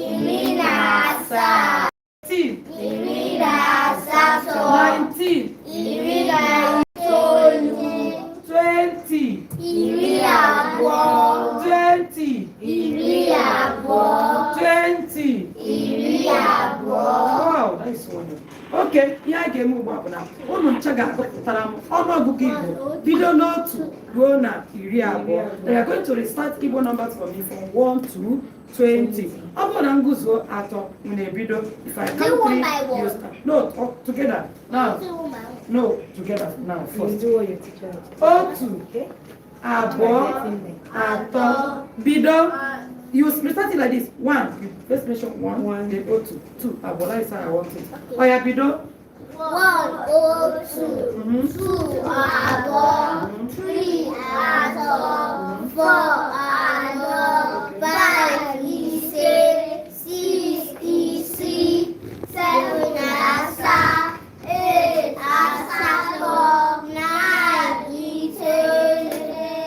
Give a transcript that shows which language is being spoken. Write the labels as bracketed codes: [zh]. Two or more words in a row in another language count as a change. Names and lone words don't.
[en] 18. 19. 20. Wow, nice one. Okay, here I get move up now. [ig] Ụmụ ncha ga-agụpụtara m ọnụọgụgụ Igbo bido n'otu ruo na 20. [en] They are going to restart Igbo numbers for me from 1 to 20. [ig] Ọ bụrụ na nguzo atọ m na-ebido. [en] If I count 3, you start. No, together. Now. No, together now. First. [ig] Otu, abụọ, atọ, bido. [en] You start it like this. 1. You first mention 1. Then go to 2. Abụọ, is how I want it. Oh yeah, [ig] bido. 1, 2, 2, abụọ, 3, atọ, 4, anọ, 5, ise, 6, isii, 7, asaa, 8, asatọ, 9, itoolu,